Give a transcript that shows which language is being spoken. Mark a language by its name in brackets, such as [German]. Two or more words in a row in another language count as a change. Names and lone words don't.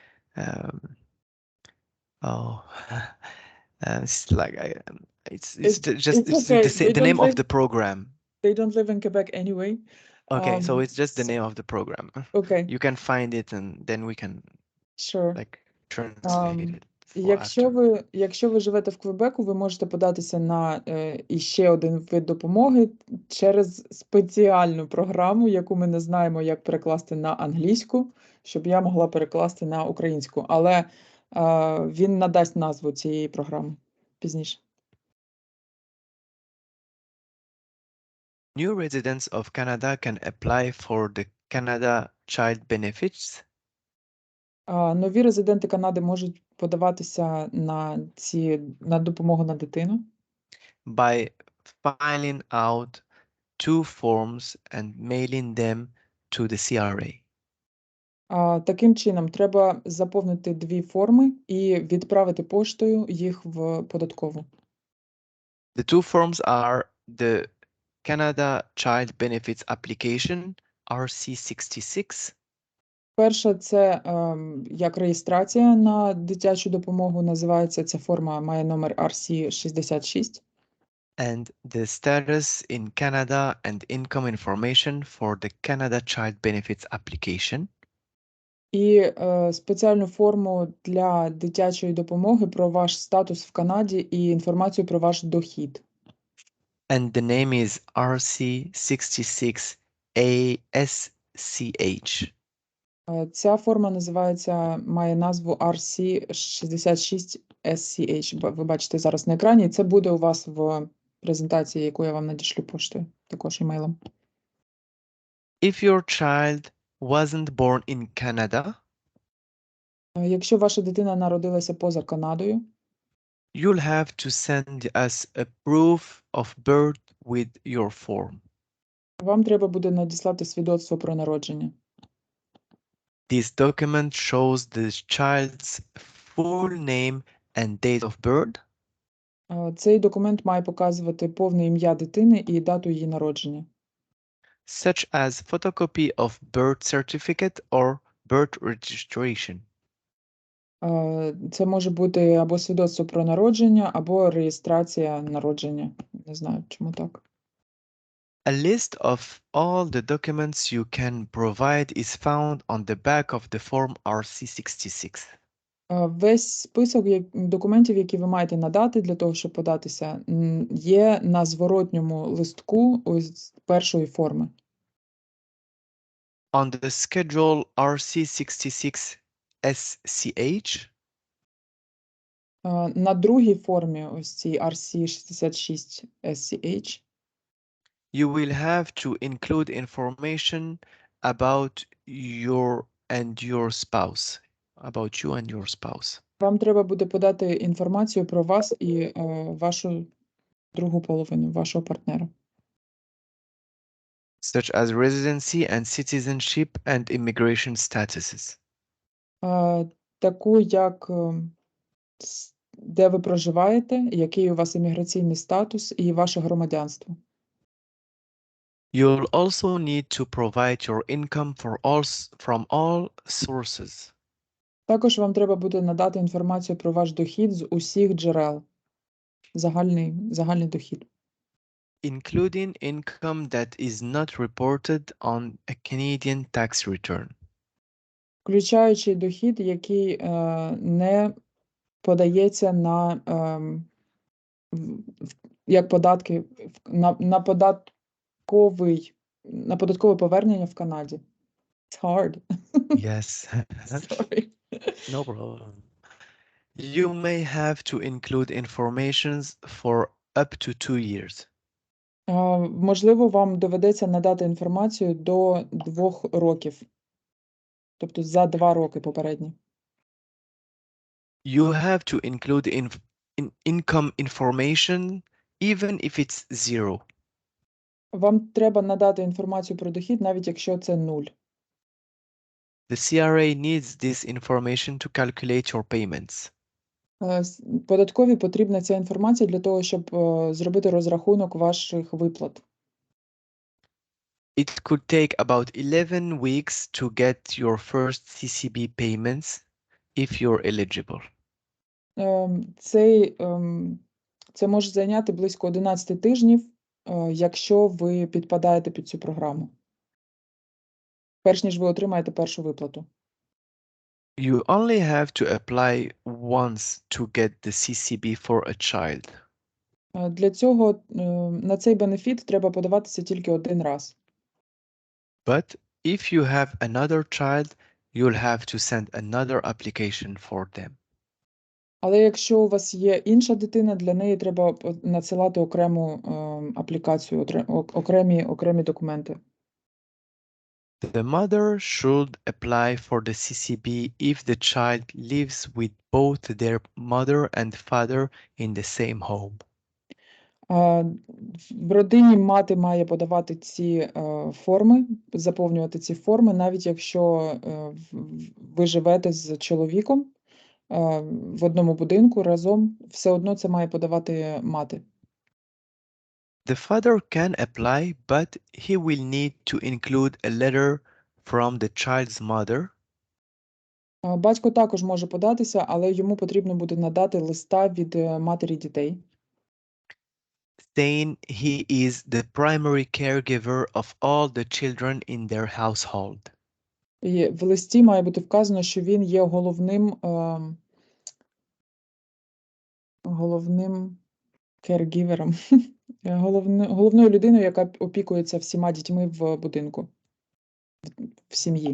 [English] It's like it's okay. the name of the program. They don't live in Quebec anyway. Okay, so it's just the name of the program. Okay. You can find it and then we can Sure. like translate it for [Ukrainian] Якщо ви живете в Квебеку, ви можете податися на іще один вид допомоги через спеціальну програму, яку ми не знаємо, як перекласти на англійську, щоб я могла перекласти на українську. Але він надасть назву цієї програми пізніше. [English] New residents of Canada can apply for the Canada Child Benefits [Ukrainian] Нові резиденти Канади можуть подаватися на допомогу на дитину [English] by filling out 2 forms and mailing them to the CRA. [Ukrainian] Таким чином, треба заповнити 2 форми і відправити поштою їх в податкову. [English] The two forms are the Canada Child Benefits Application, RC66, [Ukrainian] Перша – це, як реєстрація на дитячу допомогу, називається ця форма, має номер RC66. [English] and the Status in Canada and Income Information for the Canada Child Benefits Application. [Ukrainian] І спеціальну форму для дитячої допомоги про ваш статус в Канаді і інформацію про ваш дохід. [English] And the name is RC66ASCH. [Ukrainian] Ця форма має назву RC66SCH. Ви бачите зараз на екрані. І це буде у вас в презентації, яку я вам надішлю поштою, також імейлом. [English] If your child wasn't born in Canada, [Ukrainian] Якщо ваша дитина народилася поза Канадою, [English] you'll have to send us a proof of birth with your form. [Ukrainian] вам треба буде надіслати свідоцтво про народження. [English] This document shows the child's full name and date of birth, [Ukrainian] Цей документ має показувати повне ім'я дитини і дату її народження. [English] such as photocopy of birth certificate or birth registration. [Ukrainian] Це може бути або свідоцтво про народження, або реєстрація народження. Не знаю, чому так. [English] A list of all the documents you can provide is found on the back of the form RC66. [Ukrainian] Весь список документів, які ви маєте надати для того, щоб податися, є на зворотньому листку ось першої форми. [English] On the schedule RC66SCH, [Ukrainian] На другій формі, ось цій RC66SCH, [English] you will have to include information about you and your spouse. [Ukrainian] вам треба буде подати інформацію про вас і вашу другу половину, вашого партнера. [English] Such as residency and citizenship and immigration statuses. [Ukrainian] Таку, як де ви проживаєте, який у вас імміграційний статус і ваше громадянство. [English] You'll also need to provide your income from all sources. [Ukrainian] Також вам треба буде надати інформацію про ваш дохід з усіх джерел. Загальний дохід. [English] Including income that is not reported on a Canadian tax return. [Ukrainian] Включаючи дохід, який не подається як податки на податкове повернення в Канаді. [English] It's hard. Yes. Sorry. No problem. You may have to include information for up to 2 years. [Ukrainian] Можливо, вам доведеться надати інформацію до 2 років. Тобто за 2 роки попередні. [English] You have to include income information even if it's 0. [Ukrainian] Вам треба надати інформацію про дохід, навіть якщо це 0. [English] The CRA needs this information to calculate your payments. [Ukrainian] Податковій потрібна ця інформація для того, щоб зробити розрахунок ваших виплат. [English] It could take about 11 weeks to get your first CCB payments if you're eligible. [Ukrainian] Це може зайняти близько 11 тижнів, якщо ви підпадаєте під цю програму. Перш ніж ви отримаєте першу виплату. [English] You only have to apply once to get the CCB for a child. [Ukrainian] Для цього на цей бенефіт треба подаватися тільки один раз. [English] But if you have another child, you'll have to send another application for them. [Ukrainian] Але якщо у вас є інша дитина, для неї треба надсилати окрему аплікацію, окремі документи. [English] The mother should apply for the CCB if the child lives with both their mother and father in the same home. [Ukrainian] В родині мати має подавати ці форми, заповнювати ці форми, навіть якщо ви живете з чоловіком в одному будинку разом, все одно це має подавати мати. [English] The father can apply, but he will need to include a letter from the child's mother. [Ukrainian] Батько також може податися, але йому потрібно буде надати листа від матері дітей, [English] Saying he is the primary caregiver of all the children in their household. [Ukrainian] І в листі має бути вказано, що він є головним caregiverом, головною людиною, яка опікується всіма дітьми в будинку, в сім'ї.